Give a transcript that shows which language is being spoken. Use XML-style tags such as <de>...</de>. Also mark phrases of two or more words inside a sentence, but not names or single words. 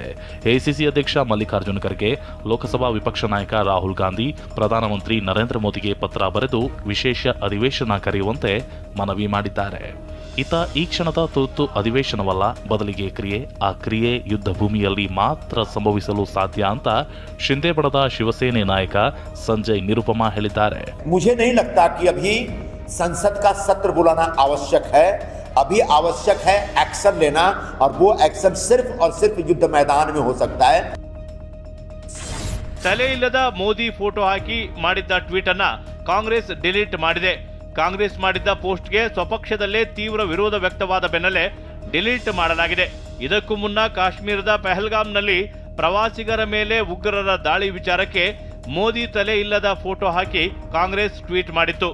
<kn>ಎಐಸಿಸಿ ಅಧ್ಯಕ್ಷ ಮಲ್ಲಿಕಾರ್ಜುನ ಖರ್ಗೆ ಲೋಕಸಭಾ ವಿಪಕ್ಷ ನಾಯಕ ರಾಹುಲ್ ಗಾಂಧಿ ಪ್ರಧಾನಮಂತ್ರಿ ನರೇಂದ್ರ ಮೋದಿಗೆ ಪತ್ರ ಬರೆದು ವಿಶೇಷ ಅಧಿವೇಶನ ಕರೆಯುವಂತೆ ಮನವಿ ಮಾಡಿದ್ದಾರೆ. ಈ ಕ್ಷಣದ ತುರ್ತು ಅಧಿವೇಶನವಲ್ಲ, ಬದಲಿಗೆ ಆ ಕ್ರಿಯೆ ಯುದ್ಧ ಭೂಮಿಯಲ್ಲಿ ಮಾತ್ರ ಸಂಭವಿಸಲು ಸಾಧ್ಯ ಅಂತ ಶಿಂದೆ ಪಡೆದ ಶಿವಸೇನೆ ನಾಯಕ ಸಂಜಯ್ ನಿರುಪಮಾ ಹೇಳಿದ್ದಾರೆ.</kn> <hi>मुझे नहीं लगता कि अभी संसद का सत्र बुलाना आवश्यक है. अभी आवश्यक है एक्शन लेना, और वो एक्शन सिर्फ और सिर्फ युद्ध मैदान में हो सकता है.</hi> <kn>ತಲೆ ಇಲ್ಲದ ಮೋದಿ ಫೋಟೋ ಹಾಕಿ ಮಾಡಿದ್ದ ಟ್ವೀಟ್ ಅನ್ನ ಕಾಂಗ್ರೆಸ್ ಡಿಲೀಟ್ ಮಾಡಿದೆ. ಕಾಂಗ್ರೆಸ್ ಮಾಡಿದ್ದ ಪೋಸ್ಟ್ಗೆ ಸ್ವಪಕ್ಷದಲ್ಲೇ ತೀವ್ರ ವಿರೋಧ ವ್ಯಕ್ತವಾದ ಬೆನ್ನಲ್ಲೇ ಡಿಲೀಟ್ ಮಾಡಲಾಗಿದೆ. ಇದಕ್ಕೂ ಮುನ್ನ ಕಾಶ್ಮೀರದ ಪಹಲ್ಗಾಮ್ನಲ್ಲಿ ಪ್ರವಾಸಿಗರ ಮೇಲೆ ಉಗ್ರರ ದಾಳಿ ವಿಚಾರಕ್ಕೆ ಮೋದಿ ತಲೆ ಇಲ್ಲದ ಫೋಟೋ ಹಾಕಿ ಕಾಂಗ್ರೆಸ್ ಟ್ವೀಟ್ ಮಾಡಿತ್ತು.</kn>